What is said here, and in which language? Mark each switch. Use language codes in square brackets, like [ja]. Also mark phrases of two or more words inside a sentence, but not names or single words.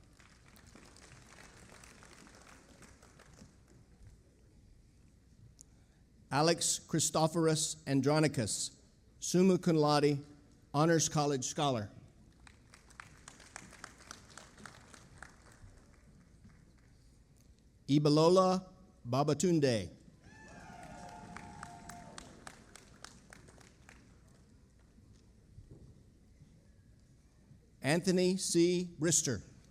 [en] Alex Christophorus Andronicus, [la] summa cum laude, [en] Honors College Scholar. Ibalola Babatunde. Anthony C. Brister.